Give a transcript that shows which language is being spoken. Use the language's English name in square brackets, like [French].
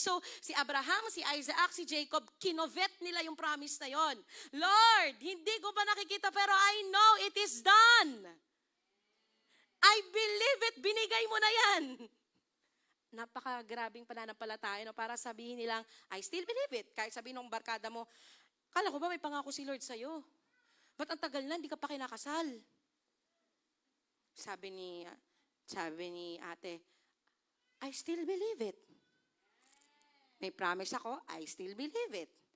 [Filipino] So, si Abraham, si Isaac, si Jacob, kinovet nila yung promise na yon. [English] Lord, [Filipino] hindi ko pa nakikita pero [English] I know it is done. I believe it. [Filipino] Binigay mo na yan. Napakagrabing pananampalataya no? Para sabihin nilang, [English] I still believe it. [Filipino] Kahit sabihin ng barkada mo, kala ko ba may pangako si Lord sa'yo? Ba't ang tagal na, hindi ka pa kinakasal? Sabi ni ate, [English] I still believe it. [Filipino] May promise ako, [English] I still believe it.